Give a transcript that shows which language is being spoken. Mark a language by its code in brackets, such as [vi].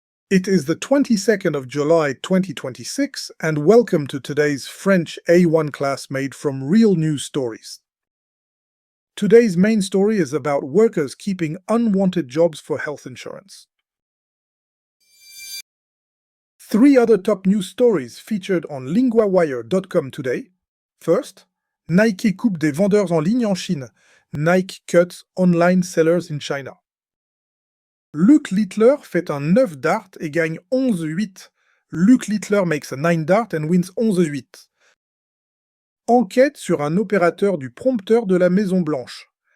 [en] It is the 22nd of July 2026, and welcome to today's French A1 class made from real news stories. Today's main story is about workers keeping unwanted jobs for health insurance. 3 other top news stories featured on LINGUAWIRE.com today. [fr] First, Nike coupe des vendeurs en ligne en Chine. [en] Nike cuts online sellers in China. [fr] Luc Littler fait un 9 dart et gagne 11-8. [en] Luc Littler makes a 9 dart and wins 11-8. [fr] Enquête sur un opérateur du prompteur de la Maison Blanche.